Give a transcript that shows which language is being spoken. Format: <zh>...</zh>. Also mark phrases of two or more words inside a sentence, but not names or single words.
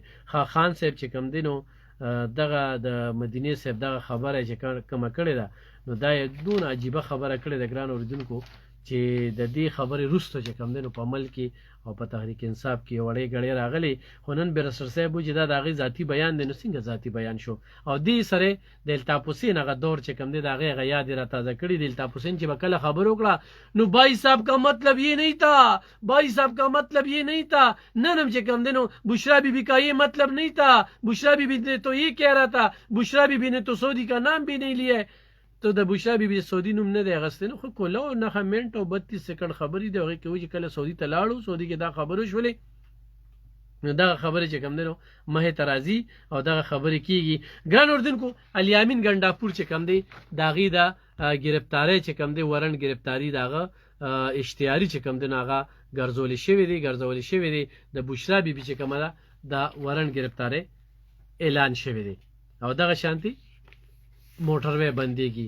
<ps>خان صاحب چې کوم دی نو دغه د مدینې صاحب دغه خبره چې کومه کړې ده نو دا یې دونه عجیبه خبره کړې ده ګران اورېدونکو چې د دې خبرې وروسته چې کوم دی نو په عمل کې او په تحریک انصاف کې وړې ګړې راغلې. خو نن بیرسر صاحب و چې دا د هغې ذاتي بیان دی، نو څنګه ذاتي بیان شو؟ او دې سره د الطاف حسین هغه دور چې کوم دی د هغې هغه یاد یې را تازه کړي. د الطاف حسین چې به کله خبره وکړه نو</ps> <ur>بھائی صاحب کا مطلب یہ نہیں تھا، بھائی صاحب کا مطلب یہ نہیں تھا،</ur> <ps>ننم چې کوم دی نو</ps> <ur>بشرا بیبی کا یہ مطلب نہیں تھا، بشرا بیبی نے تو یہ کہہ رہا تھا، بشرا بیبی نے تو سعودی کا نام بھی نہیں لیا ہے.</ur> <ps>ته د بشرا بیبي سعودي نوم نه دی اخیستی، نو خو کله 9 منټ او 32 سکنډ خبرې دی هغې کې وایي چې کله سعودي ته لاړو سعودي کې دا خبرې شولې، نو دغه خبرې چې کوم دی نو مخې ته راځي او دغه خبرې کېږي. ګران اردونکو الیامین ګنډاپور چې کوم دی د هغې د ګرفتارۍ چې کوم دی ورن ګرفتاري د هغه اشتهاري چې کوم دی نو هغه ګرځولې شوې دی د بشرا بیبي چې کومه ده د ورن ګرفتارۍ اعلان شوی دی او دغه شانتي موټروی بندېږي.</ps>